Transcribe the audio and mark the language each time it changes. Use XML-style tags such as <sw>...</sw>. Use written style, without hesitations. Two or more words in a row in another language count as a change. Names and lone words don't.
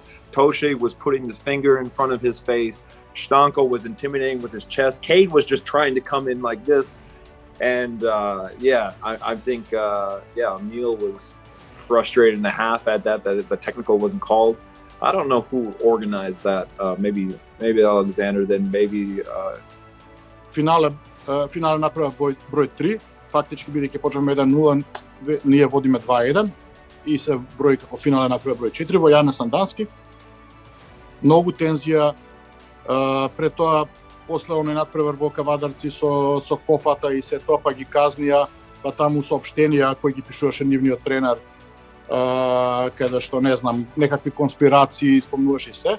<en>Toshe was putting the finger in front of his face. Stanko was intimidating with his chest. Cade was just trying to come in like this. And I think Emil was frustrated and a half at that the technical wasn't called. I don't know who organized that. Maybe Alexander, then maybe...</en> <mk>Финале направив број 3. Фактички, бидејќи почнавме 1-0, ние водиме 2-1 и се брои како финале направи број 4 во Јане Сандански. Многу тензија, пред тоа после оној надпревар во Кавадарци со кофата и се тоа, па ги казнија, па таму соопштенија кои ги пишуваше нивниот тренер, каде што не знам, некакви конспирации спомнуваше и се.</mk>